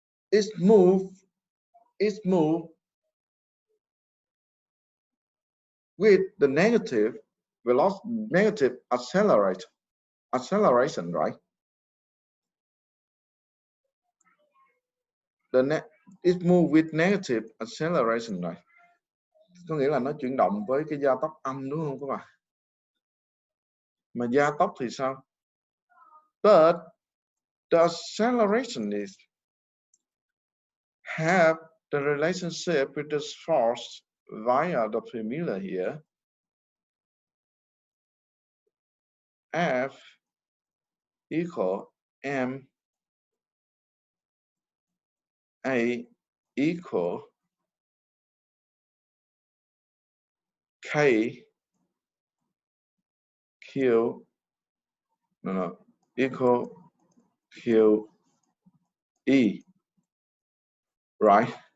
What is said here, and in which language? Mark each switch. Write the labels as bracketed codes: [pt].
[en] It's move with the negative velocity, negative acceleration, right? It move with negative acceleration, right? [vi] Có nghĩa là nó chuyển động với cái gia tốc âm, đúng không các bạn? Mà gia tốc thì sao? [en] But the acceleration is have the relationship with the force via the formula here. F equal M A equal K Q equal Q E, right?